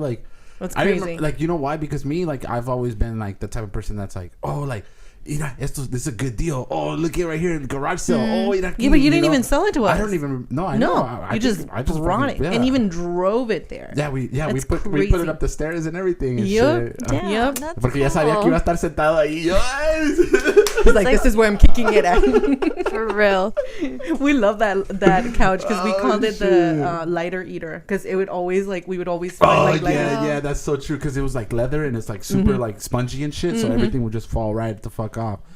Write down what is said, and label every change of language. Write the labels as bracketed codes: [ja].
[en] Like, that's crazy. I remember, like, you know why? Because me, like, I've always been like the type of person that's like, oh, like, you know, this is a good deal. Oh, look at right here in the garage sale. Oh, yeah, but you didn't even sell it to us. I don't even. No, I know. You just brought it and even drove it there. Yeah, we put it up the stairs and everything. And shit. Yep. [es] Porque ya sabía que iba a estar sentado ahí. [en] He's like, this is where I'm kicking it at. For real. We love that couch because we called it the lighter eater because it would always like we would always find like lighter. Yeah, that's so true because it was like leather and it's like super like spongy and shit, so everything would just fall right the fuck off.